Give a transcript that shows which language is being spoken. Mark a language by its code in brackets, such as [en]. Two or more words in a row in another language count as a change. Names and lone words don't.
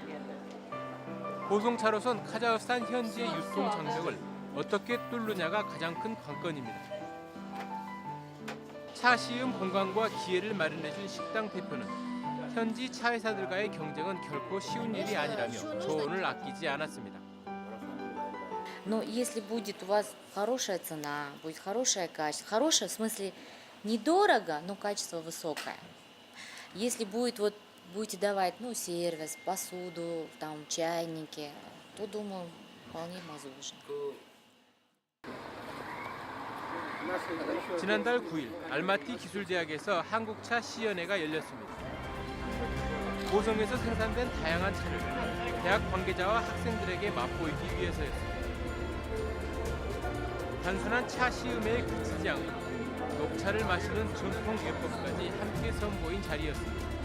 [ko] 보송차로선 카자흐스탄 현지의 유통 장벽을 어떻게 뚫느냐가 가장 큰 관건입니다. 차 시음 공간과 기회를 마련해준 식당 대표는 현지 차 회사들과의 경쟁은 결코 쉬운 일이 아니라며 조언을 아끼지 않았습니다. [ru] Но если будет у вас хорошая цена, будет хорошее качество, хорошее в смысле недорого, но качество высокое. Если будет вот будете давать, сервис, посуду, там чайники, то думаю, вполне возможно. [ko] 지난달 9일 알마티 기술대학에서 한국차 시연회가 열렸습니다. 보성에서 생산된 다양한 차를 대학 관계자와 학생들에게 맛보이기 위해서였습니다. 단순한 차 시음에 그치지 않고 녹차를 마시는 전통 예법까지 함께 선보인 자리였습니다.